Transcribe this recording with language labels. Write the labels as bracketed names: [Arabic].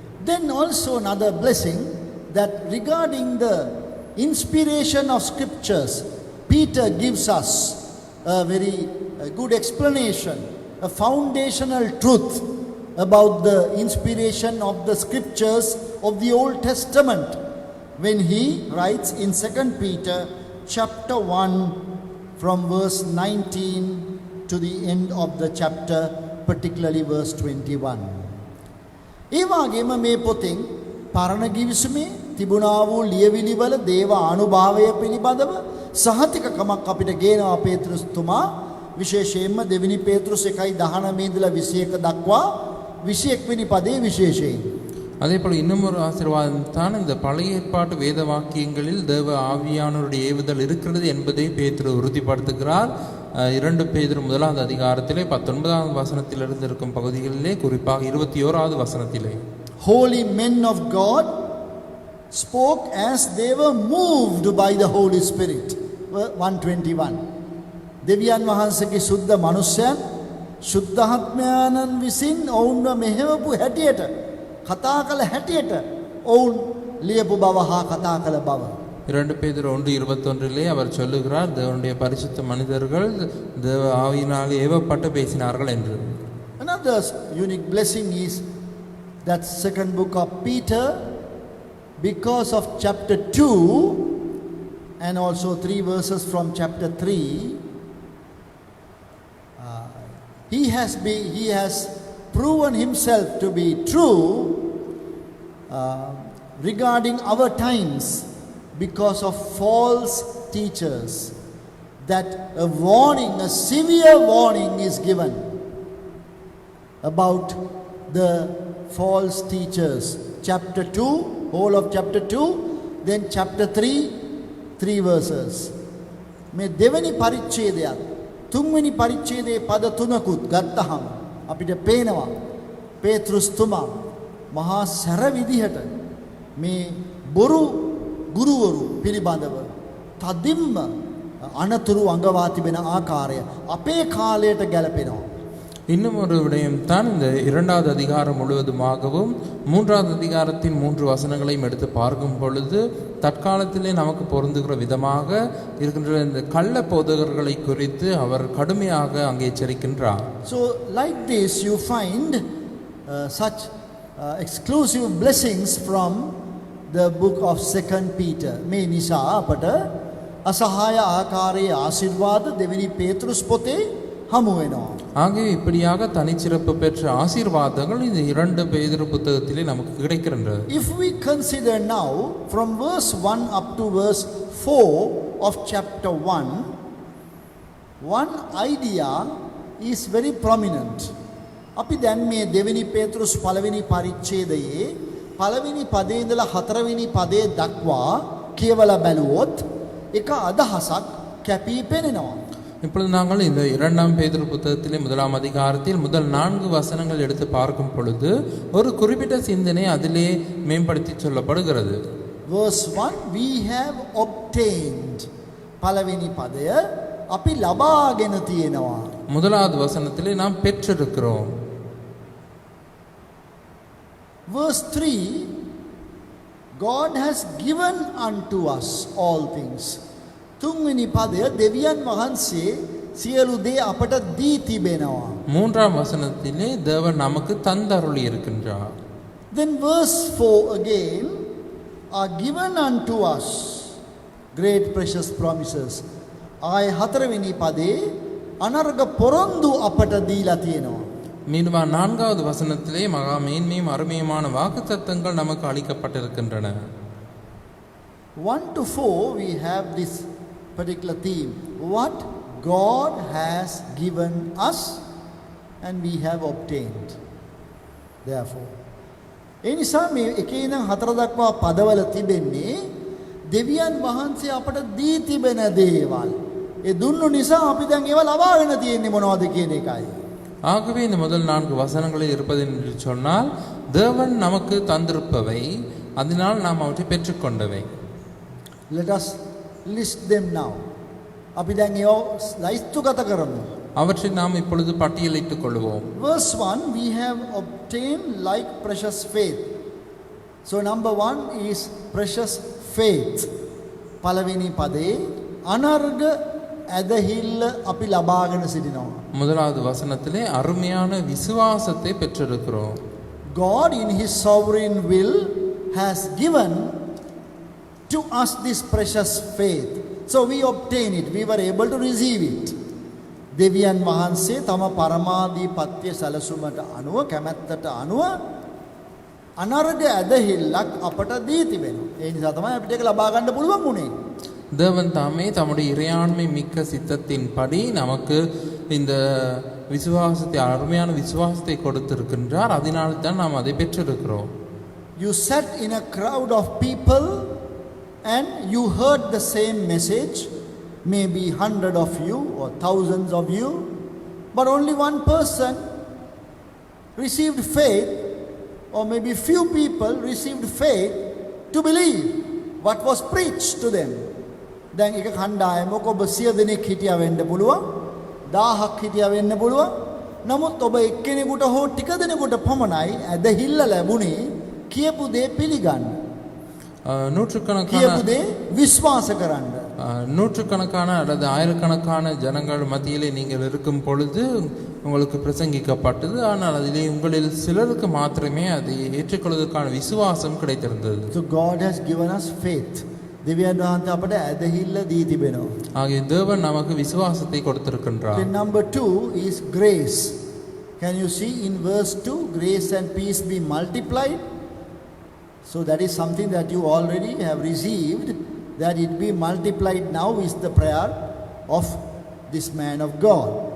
[English] Then also another blessing that regarding the inspiration of scriptures, Peter gives us a very good explanation, a foundational truth about the inspiration of the scriptures of the Old Testament when he writes in 2 Peter chapter 1 from verse 19 to the end of the chapter, particularly verse 21. [Sinhala] ඒ වගේම මේ පොතෙන් පරණ ගිවිසුමේ තිබුණා වූ ලියවිලිවල දේව අනුභවය පිළිබඳව සහතිකකමක් අපිට ගේනවා පේතෘස්තුමා. විශේෂයෙන්ම දෙවෙනි පේතෘස් 1:19 ඉඳලා 21 දක්වා 21 වෙනි පදයේ විශේෂයෙන්. [Tamil] அதே போல் இன்னும் ஒரு ஆசீர்வாதம் தான் இந்த பழைய ஏற்பாட்டு வேத வாக்கியங்களில் தேவ ஆவியானவருடைய ஏவுதல் இருக்கிறது என்பதை பேதுரு உறுதிப்படுத்துகிறார். 2 பேதுரு 1வது அதிகாரத்திலே 19வது வசனத்திலிருந்து இருக்கும் பகுதிகளிலே, குறிப்பாக 21வது வசனத்திலே, [English] Holy men of God spoke as they were moved by the Holy Spirit. 121. [Sinhala] දෙවියන් වහන්සේගේ සුද්ධ මනුෂ්‍යයන් ශුද්ධාත්මයන්න් විසින් ඔවුන්ව මෙහෙවපු හැටියට, කතා කළ හැටියට ඔවුන් ලියපු බව හා කතා කළ බව. [Tamil] 2 பேதுரு 1:21 அவர் சொல்லுகிறார், தேவனுடைய பரிசுத்த மனிதர்கள் தேவ ஆவியினாலே ஏவப்பட்டு பேசினார்கள் என்று. [English] Another unique blessing is that second book of Peter, because of chapter 2 and also 3 verses from chapter 3, he has proven himself to be true regarding our times because of false teachers. That a warning, a severe warning is given about the false teachers. Chapter 2, whole of chapter 2, then chapter 3, 3 verses. [Sinhala] මේ දෙවෙනි පරිච්ඡේදයත් තුන්වෙනි පරිච්ඡේදයේ පද තුනකුත් ගත්තහම අපිට පේනවා පේතෘස්තුමා මහා සැර විදිහට මේ බොරු ගුරුවරු පිළිබඳව තදින්ම අනතුරු අඟවා තිබෙන ආකාරය අපේ කාලයට ගැලපෙනවා. [Tamil] இன்னும் ஒரு விடயம் தான், இந்த 2வது அதிகாரம் முழுவதுமாகவும் 3வது அதிகாரத்தின் 3 வசனங்களையும் எடுத்து பார்க்கும் பொழுது தற்காலத்திலே நமக்கு பொருந்துகிற விதமாக இருக்கின்ற இந்த கள்ள போதகர்களை குறித்து அவர் கடுமையாக அங்கே எச்சரிக்கின்றார். [English] So like this you find such exclusive blessings from the book of 2 Peter. [Sinhala] මේ නිසා අපට අසහාය ආකාරයේ ආශිර්වාද දෙවෙනි පේතෘස් පොතේ හමු වෙනවා. [Tamil] ஆகவே இப்படியாக தனிச்சிறப்பு பெற்ற ஆசீர்வாதங்கள் இந்த 2 பேதுரு புத்தகத்திலே நமக்கு கிடைக்கின்றன. [English] If we consider now from verse 1 up to verse 4 of chapter 1, one idea is very prominent. [Sinhala] අපි දැන් මේ දෙවෙනි පේතෘස් පළවෙනි පරිච්ඡේදයේ පළවෙනි පදේ ඉඳලා 4 වෙනි පදේ දක්වා කියවලා බැලුවොත් එක අදහසක් කැපී පෙනෙනවා. [Tamil] இப்பொழுது நாங்கள் இந்த 2ஆம் பேதுரு புத்தகத்திலே 1ஆம் அதிகாரத்தில் முதல் 4 வசனங்கள் எடுத்து பார்க்கும் பொழுது ஒரு குறிப்பிட்ட சிந்தனை அதிலே மேம்படுத்தி சொல்லப்படுகிறது. [English] Verse 1, we have obtained. [Sinhala] පළවෙනි පදය අපි ලබාගෙන තියෙනවා. [Tamil] 1வது வசனத்திலே நாம் பெற்றிருக்கிறோம். [English] Verse 3, God has given unto us all things [Sinhala] තුන්වෙනි පදය දෙවියන් වහන්සේ සියලු දේ අපට දී තිබෙනවා. [Tamil] மூன்றாம் வசனத்திலே தேவன் நமக்கு தந்தருளி இருக்கின்றார். [English] Then verse 4 again, are given unto us great precious promises. [Sinhala] ආය හතරවෙනි පදේ අනර්ග පොරොන්දු අපට දීලා තියෙනවා. [Tamil] மீண்டும் நான்காவது வசனத்திலே மகா மேன்மையும் அருமையுமான வாக்குத்தத்தங்கள் நமக்கு அளிக்கப்பட்டிருக்கின்றன. [English] 1 to 4 we have this particular theme. What God has given us and we have obtained. [Sinhala] Therefore, ඒ නිසා මේ එකේ ඉඳන් හතර දක්වා පදවල තිබෙන්නේ දෙවියන් වහන්සේ අපට දී තිබෙන දේවල්. ඒ දුන්නු නිසා අපි දැන් ඒවා ලබාගෙන තියෙන්නේ මොනවද කියන එකයි. [Tamil] ஆகவே இந்த முதல் 4 வசனங்களில் இருப்பது என்று சொன்னால் தேவன் நமக்கு தந்திருப்பவை, அதனால் நாம் அவற்றை பெற்றுக்கொண்டவை. [English] Let us list them now. [Sinhala] අපි දැන් ඒවා ලයිස්තුගත කරමු. [Tamil] அவற்றை நாம் இப்பொழுது பட்டியலிட்டுக் கொள்வோம். [English] Verse 1, we have obtained like precious faith. So number 1 is precious faith. [Sinhala] පළවෙනි පදේ අනර්ග ඇදහිල්ල අපි ලබාගෙන සිටිනවා. [Tamil] முதலாவது வசனத்திலே அருமையான விசுவாசத்தை பெற்றிருக்கிறோம். [English] God in his sovereign will has given to us this precious faith. So we obtain it. We were able to receive it. [Sinhala] දෙවියන් වහන්සේ තම පරමාධිපත්‍ය සැලසුමට අනුව කැමැත්තට අනුව අනර්ග ඇදහිල්ලක් අපට දී තිබෙනවා. ඒ නිසා තමයි අපිට ඒක ලබා ගන්න පුළුවන් වුනේ. [Tamil] தேவன் தாமே தம்முடைய இறையாண்மை மிக்க சித்தத்தின்படி நமக்கு இந்த விசுவாசத்தை, அருமையான விசுவாசத்தை கொடுத்திருக்கின்றார். அதனால் தான் நாம் அதை பெற்றிருக்கிறோம். [English] You sat in a crowd of people and you heard the same message, maybe 100 of you or thousands of you, but only one person received faith, or maybe few people received faith to believe what was preached to them. [Sinhala] දැන් එක කණ්ඩායමක ඔබ 100 දෙනෙක් හිටියා වෙන්න පුළුවන්, 1000ක් හිටියා වෙන්න පුළුවන්. නමුත් ඔබ එක්කෙනෙකුට හෝ ටික දෙනෙකුට පමණයි ඇදහිල්ල ලැබුණේ කියපු දේ පිළිගන්න. [Tamil] நூற்றுக்கணக்கான [Sinhala] කියපු දේ විශ්වාස කරන්න. [Tamil] நூற்றுக்கணக்கான அல்லது ஆயிரக்கணக்கான ஜனங்கள் மத்தியிலே நீங்கள் இருக்கும் பொழுது உங்களுக்கு பிரசங்கிக்கப்பட்டது. ஆனால் அதிலே உங்களில் சிலருக்கு மாத்திரமே அதை ஏற்றுக்கொள்வதற்கான விசுவாசம் கிடைத்திருந்தது. [English] So God has given us faith. [Sinhala] දෙවියන් වහන්සේ අපට ඇදහිල්ල දී තිබෙනවා. [Tamil] ஆகிய தேவன் நமக்கு விசுவாசத்தை கொடுத்திருக்கின்றார். [English] Then number 2 is grace. Can you see in verse 2, grace and peace be multiplied? So that is something that you already have received, that it be multiplied now is the prayer of this man of God.